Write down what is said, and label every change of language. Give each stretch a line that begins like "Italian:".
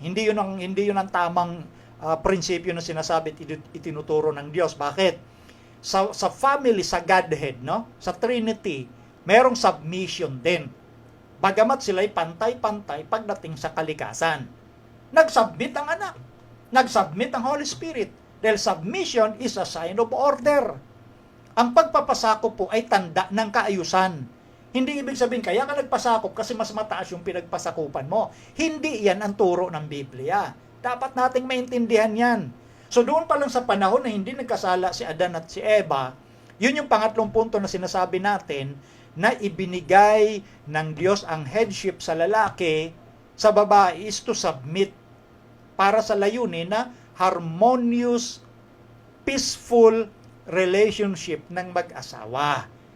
Filipino: Hindi yun ang tamang prinsipyo na sinasabi at itinuturo ng Diyos. Bakit? Sa family, sa Godhead, no? Sa Trinity, merong submission din. Bagamat sila'y pantay-pantay pagdating sa kalikasan. Nag-submit ang anak. Nag-submit ang Holy Spirit.
English: Dahil submission is a sign of order.
Filipino: Ang pagpapasakop po ay tanda ng kaayusan. Hindi ibig sabihin, kaya ka nagpasakop kasi mas mataas yung pinagpasakupan mo. Hindi yan ang turo ng Biblia. Dapat nating maintindihan yan. So doon pa lang sa panahon na hindi nagkasala si Adan at si Eva, yun yung pangatlong punto na sinasabi natin na ibinigay ng Diyos ang headship sa lalaki, sa babae is to submit para sa layunin na harmonious, peaceful relationship ng mag-asawa.